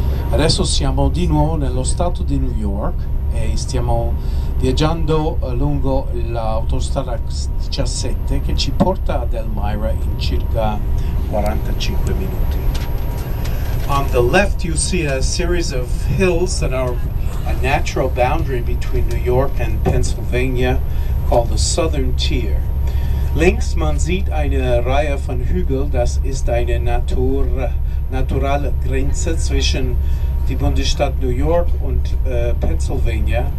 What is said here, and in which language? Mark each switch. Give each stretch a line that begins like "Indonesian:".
Italian: Adesso siamo di nuovo nello stato di New York e stiamo viaggiando lungo l'autostrada 17 che ci porta ad Elmira in circa 45 minuti.
English: On the left you see a series of hills that are a natural boundary between New York and Pennsylvania called the Southern Tier.
German: Links man sieht eine Reihe von Hügeln, das ist eine naturale Grenze zwischen die Bundesstaat New York und Pennsylvania.